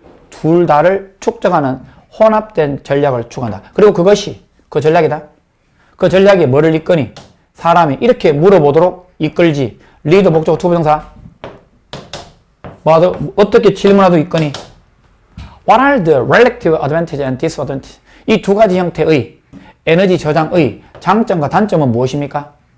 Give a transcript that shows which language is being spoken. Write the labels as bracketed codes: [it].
[ko] 둘 다를 축적하는 혼합된 전략을 추구한다. 그리고 그것이 그 전략이다. 그 전략이 뭐를 이끄니? 사람이 이렇게 물어보도록 이끌지. 리드 목적 투부정사. 어떻게 질문하도 이끄니? [en] What are the relative advantage and disadvantage? [ko] 이 두 가지 형태의 에너지 저장의 장점과 단점은 무엇입니까?